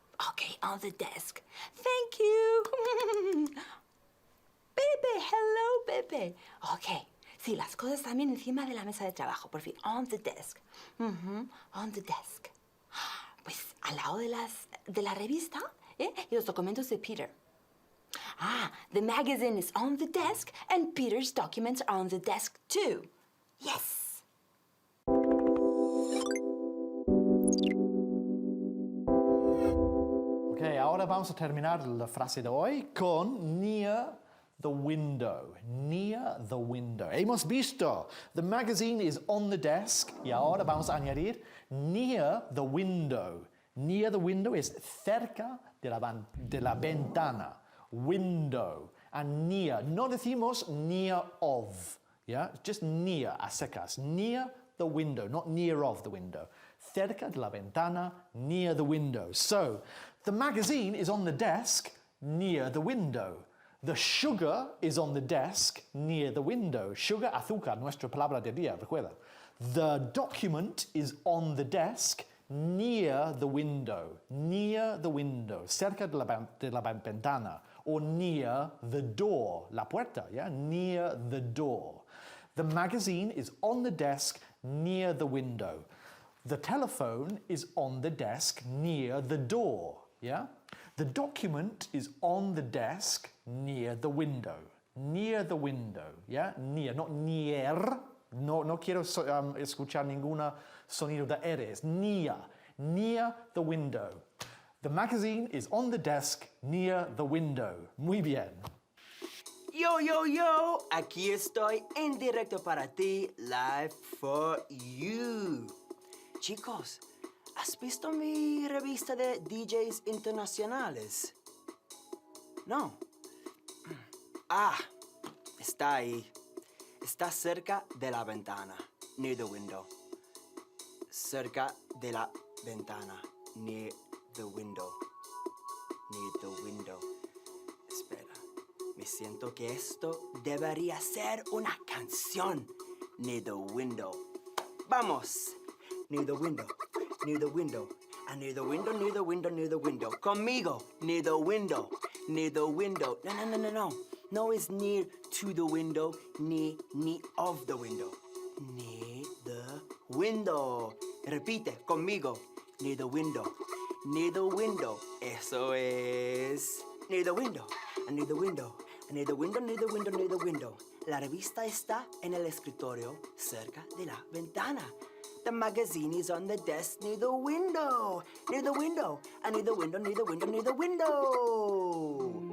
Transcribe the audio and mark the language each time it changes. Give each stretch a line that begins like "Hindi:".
English: Okay, on the desk. Thank you. Pepe, hello, Pepe. Okay.
Spanish: Sí, las cosas también encima de la mesa de trabajo, por fin.
English: On the desk. On the desk.
Spanish: Pues al lado de la revista, ¿eh? Y los documentos de Peter.
English: Ah, the magazine is on the desk and Peter's documents are on the desk too. Yes.
Spanish: Ok, ahora vamos a terminar la frase de hoy con
English: near the window. Near the window.
Spanish: Hemos visto,
English: the magazine is on the desk.
Spanish: Y ahora vamos a añadir
English: near the window. Near the window
Spanish: es cerca de la ventana.
English: Window. And near.
Spanish: No decimos
English: near of. Yeah? Just near,
Spanish: a secas.
English: Near the window, not near of the window.
Spanish: Cerca de la ventana,
English: near the window. So, the magazine is on the desk near the window. The sugar is on the desk near the window.
Spanish: Sugar, azúcar, nuestra palabra del día, recuerda.
English: The document is on the desk near the window. Near the window.
Spanish: Cerca de la ventana.
English: Or near the door.
Spanish: La puerta,
English: yeah? Near the door. The magazine is on the desk near the window. The telephone is on the desk near the door, yeah? The document is on the desk near the window. Near the window, yeah? Near, not near.
Spanish: No quiero escuchar ningún sonido de eres.
English: Near. Near the window. The magazine is on the desk near the window.
Spanish: Muy bien. Yo, aquí estoy en directo para ti,
English: live for you.
Spanish: Chicos, ¿has visto mi revista de DJs internacionales? No. Ah, está ahí. Está cerca de la ventana,
English: near the window.
Spanish: Cerca de la ventana,
English: near the window. Near the window.
Spanish: Espera, me siento que esto debería ser una canción.
English: Near the window.
Spanish: ¡Vamos!
English: Near the window, near the window. And near the window, near the window, near the window.
Spanish: Conmigo,
English: near the window, near the window. No.
Spanish: No es
English: near to the window,
Spanish: ni
English: of the window. Near the window.
Spanish: Repite conmigo,
English: near the window, near the window.
Spanish: Eso es
English: near the window, and near the window, and near the window, near the window, near the window.
Spanish: La revista está en el escritorio cerca de la ventana.
English: The magazine is on the desk near the window, and near the window, near the window, near the window.